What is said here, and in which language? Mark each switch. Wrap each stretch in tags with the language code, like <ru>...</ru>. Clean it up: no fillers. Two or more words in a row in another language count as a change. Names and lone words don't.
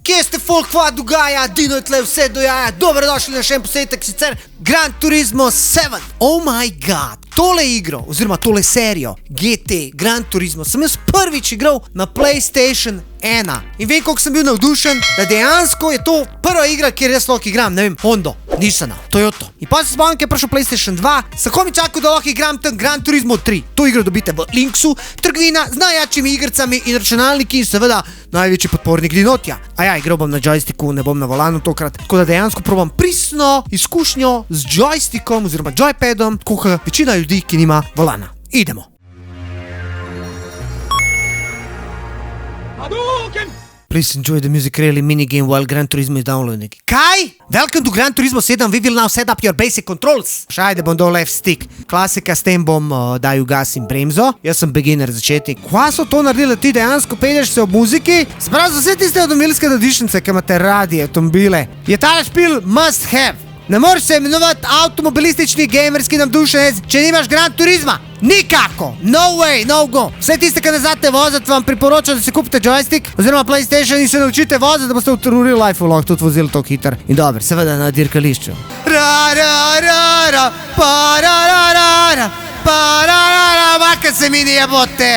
<sl>Kje ste folk, kva dogaja, Dino je tle vse dojaja, dobrodošli na še en posnetek, sicer Gran Turismo 7. Oh my god, tole igro, oziroma tole serijo GT Gran Turismo sem jaz prvič igral na PlayStation 1. In vem, koliko sem bil navdušen, da dejansko je to prva igra, kjer jaz lahko igram, ne vem, Hondo, Nissana, Toyoto. In pa se spomnim, ko je prišel PlayStation 2, sem komi čakal, da lahko igram tam Gran Turismo 3. To igro dobite v Linksu, trgovina z najjačimi igricami in računalniki in seveda največji podpornik Dinotija. A ja, igral bom na joysticku, ne bom na volanu tokrat, tako da dejansko probam pristno izkušnjo z joystickom oziroma joypadom, kot večina ljudi, ki nima volana. Idemo.</sl> <en>Please enjoy the music really minigame while Gran Turismo is downloading.</en> <sl>Kaj?</sl> <en>Welcome to Gran Turismo 7, we will now set up your basic controls.</en> <sl>Šajde bom dol</sl> <en>left stick.</en> <sl>Klasika, s tem bom daju gas in bremzo. Jaz sem beginner začetnik. Kva so to naredili ti dejansko, pelješ se ob muziki? Sprav za vse tiste avtomobilske nadišnice, ki imate radi avtomobile. Je tale špil</sl> <en>must have.</en> <sl>Ne moreš se imenovati avtomobilistični gamerski navdušenec, če nimaš Gran Turisma. Nikako!</sl> <en>No way, no go!</en> <sl>Vse tiste, ki ne znate voziti, vam priporočam, da si kupite joystick oziroma PlayStation in se naučite voziti, da boste v</sl> <en>real life</en> <sl>lahko tudi vozili to hiter. In dobro, seveda na dirkališču. Maka se mi nije bote!</sl>